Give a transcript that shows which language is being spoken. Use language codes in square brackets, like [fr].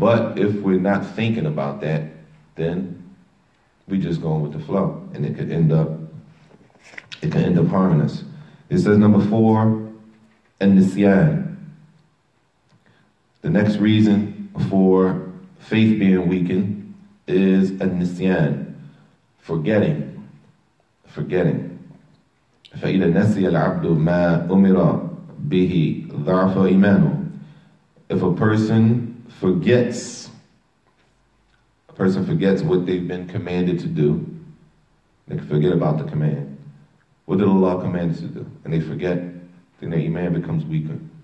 [en] But if we're not thinking about that, then we just going with the flow, and it could end up harming us. It says number 4, an-nisyan. The next reason for faith being weakened is an-nisyan, forgetting. [ar] فإذا نسي العبد ما أمر به ضعف إيمانه. [en] If a person forgets what they've been commanded to do, they can forget about the command. What did Allah command us to do? And they forget, then their iman becomes weaker.